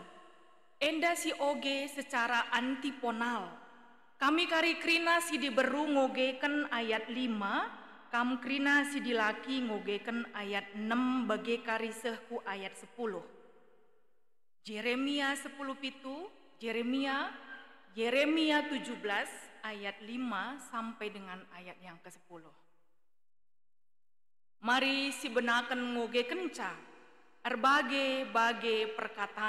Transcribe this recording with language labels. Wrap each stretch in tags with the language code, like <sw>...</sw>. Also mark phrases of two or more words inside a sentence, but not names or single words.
<btx>Enda si oge</btx> <id>secara antiponal.</id> <btx>Kami kari krina si diberu ngogeken ayat 5. Kam krina si dilaki ngogeken ayat 6 bagi kari sehku ayat 10. Jeremia 10 pitu,</btx> <id>Yeremia 17 ayat 5 sampai dengan ayat yang ke-10.</id> <btx>Mari si benaken ngoge kenca, erbage-bage perkataan.</btx>